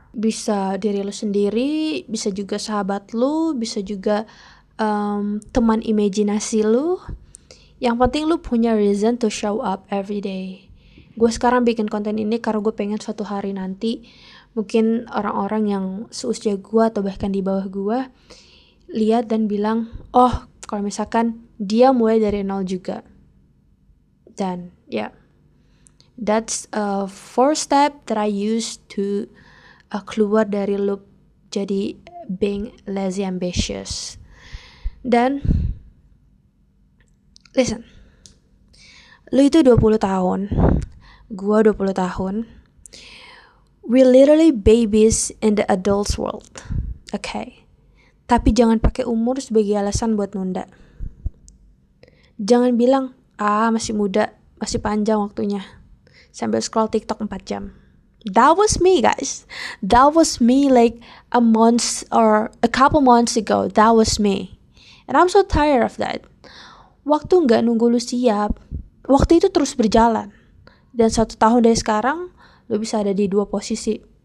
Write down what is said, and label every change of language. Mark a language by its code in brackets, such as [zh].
[id] Bisa diri lu sendiri, bisa juga sahabat lu, bisa juga teman imajinasi lu. Yang penting lu punya [en] reason to show up every day. [id] Gue sekarang bikin konten ini karena gue pengen suatu hari nanti mungkin orang-orang yang seusia gue atau bahkan di bawah gue lihat dan bilang, oh kalau misalkan dia mulai dari nol juga. [en] Dan that's a 4 step that I use to [id] keluar dari [en] loop jadi being lazy ambitious. [id] Dan listen, lu itu 20 tahun, gua 20 tahun. [en] We literally babies in the adults world. Okay. [id] Tapi jangan pakai umur sebagai alasan buat nunda. Jangan bilang, masih muda, masih panjang waktunya, sambil scroll TikTok 4 jam. [en] That was me, guys. That was me like a month or a couple months ago. That was me. And I'm so tired of that. [id] Waktu gak nunggu lu siap, waktu itu terus berjalan. Dan 1 tahun dari sekarang, lu bisa ada di 2 posisi.